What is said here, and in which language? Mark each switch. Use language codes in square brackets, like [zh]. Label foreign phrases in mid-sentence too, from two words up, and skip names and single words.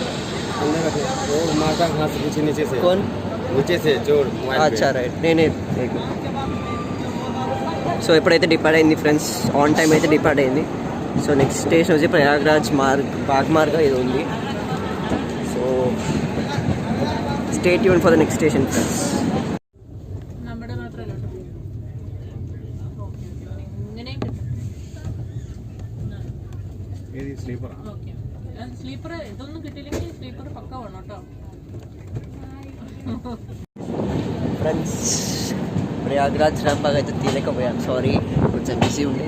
[te] అచ్చా రైట్, నేనే. సో ఇప్పుడైతే డిపార్ట్ అయింది ఫ్రెండ్స్, [en] on time [te] అయితే డిపార్ట్ అయింది. సో [en] next station [te] వచ్చి ప్రయాగ్రాజ్ బాగ్మార్గ్ ఇది ఉంది. [en] So stay tune for the next station friends. [ml] സ്ലീപ്പർ ഇതൊന്നും കിട്ടിയില്ലെങ്കിൽ സ്ലീപ്പർ പക്ക വേണം കേട്ടോ [te] ఫ్రెండ్స్. ప్రయాగ్రాజ్ రంబాగ్ అయితే తీయలేకపోయాను, సారీ, కొంచెం బిజీ ఉండే.